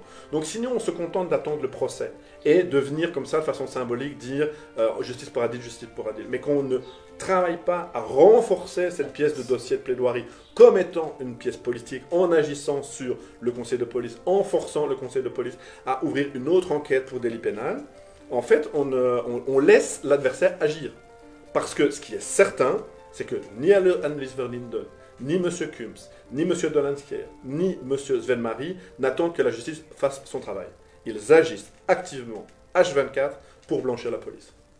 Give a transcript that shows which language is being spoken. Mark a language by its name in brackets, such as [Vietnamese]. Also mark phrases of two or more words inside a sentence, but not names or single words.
[French] Donc sinon, on se contente d'attendre le procès et de venir comme ça, de façon symbolique, dire justice pour Adil, mais qu'on ne travaille pas à renforcer cette pièce de dossier de plaidoirie comme étant une pièce politique, en agissant sur le conseil de police, en forçant le conseil de police à ouvrir une autre enquête pour délit pénal, en fait, on laisse l'adversaire agir. Parce que ce qui est certain, c'est que ni Annelies von Linden, ni M. Kums, ni M. Dolanskier, ni M. Sven Marie n'attendent que la justice fasse son travail. Ils agissent activement, H24, pour blanchir la police.